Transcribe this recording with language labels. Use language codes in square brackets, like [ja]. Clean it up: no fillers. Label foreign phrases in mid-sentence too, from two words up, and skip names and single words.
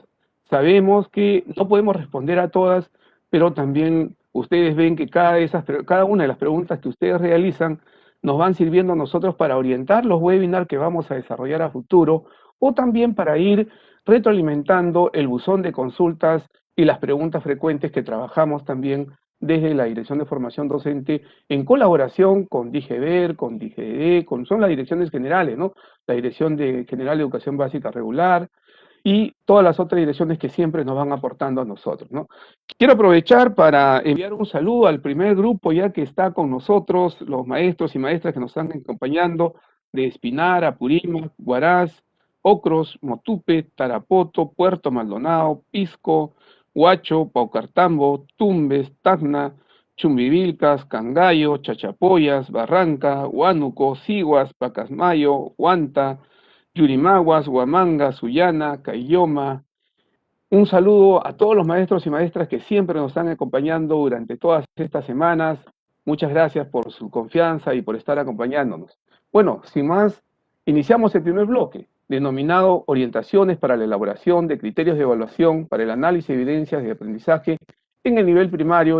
[es] Sabemos que no podemos responder a todas, pero también ustedes ven que cada una de las preguntas que ustedes realizan nos van sirviendo a nosotros para orientar los webinars que vamos a desarrollar a futuro o también para ir retroalimentando el buzón de consultas y las preguntas frecuentes que trabajamos también desde la Dirección de Formación Docente en colaboración con DIGEVER, con DIGED, son las direcciones generales, ¿no? La Dirección General de Educación Básica Regular y todas las otras direcciones que siempre nos van aportando a nosotros, ¿no? Quiero aprovechar para enviar un saludo al primer grupo ya que está con nosotros, los maestros y maestras que nos están acompañando de Espinar, Apurímac, Huaraz, Ocros, Motupe, Tarapoto, Puerto Maldonado, Pisco, Huacho, Paucartambo, Tumbes, Tacna, Chumbivilcas, Cangallo, Chachapoyas, Barranca, Huánuco, Siguas, Pacasmayo, Huanta, Yurimaguas, Huamanga, Sullana, Caylloma. Un saludo a todos los maestros y maestras que siempre nos están acompañando durante todas estas semanas. Muchas gracias por su confianza y por estar acompañándonos. Bueno, sin más, iniciamos el primer bloque, denominado Orientaciones para la elaboración de criterios de evaluación para el análisis de evidencias de aprendizaje en el nivel primario.